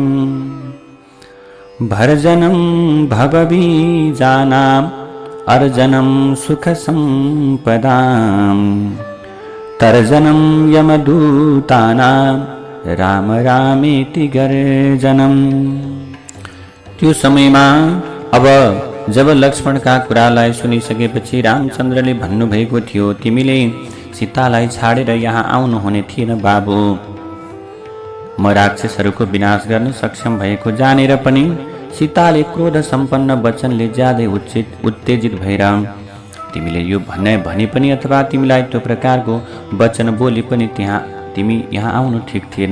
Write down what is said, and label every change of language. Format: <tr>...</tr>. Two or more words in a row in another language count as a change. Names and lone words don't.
<sa>भर्जनं भवबीजानाम् अर्जनं सुखसम्पदां तर्जनं यमदूतानां राम रामेति गर्जनम्।</sa> <ne>त्यो समयमा अब जब लक्ष्मणका कुरालाई सुनिसकेपछि रामचन्द्रले भन्नुभएको थियो, तिमीले सीतालाई छाडेर यहाँ आउनुहुने थिएन बाबु। म राक्षसहरूको विनाश गर्न सक्षम भएको जानेर पनि सीताले क्रोध सम्पन्न वचनले ज्यादै उत्तेजित भएर तिमीले यो भने पनि अथवा तिमीलाई त्यो प्रकारको वचन बोली पनि तिमी यहाँ आउनु ठिक थिएन।</ne>